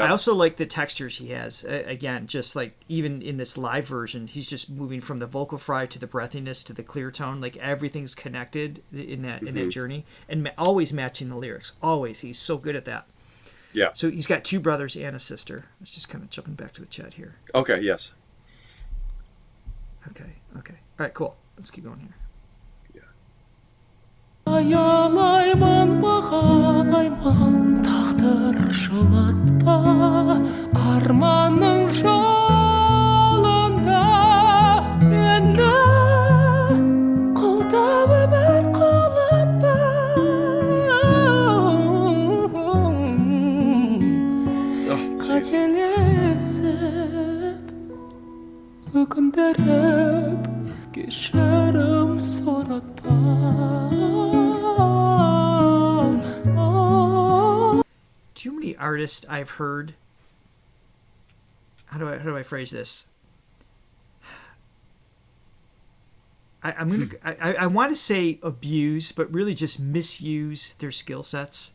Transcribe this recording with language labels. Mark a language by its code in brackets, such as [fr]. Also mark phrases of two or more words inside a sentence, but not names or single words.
[en] I also like the textures he has. Again, just like even in this live version, he's just moving from the vocal fry to the breathiness to the clear tone. Like everything's connected in that journey, and always matching the lyrics. Always, he's so good at that. Yeah. So he's got two brothers and a sister. Let's just kind of jumping back to the chat here. Okay. Yes. Okay. All right, cool. Let's keep going here. [kk] Аялайман бағалайман тағдыр жылатпа арманның жолында мені қолдап өмір құлатпа қателесіп өкіндіріп кешірім сұратпа [en] Too many artists I've heard. How do I phrase this? I want to say abuse, but really just misuse their skill sets.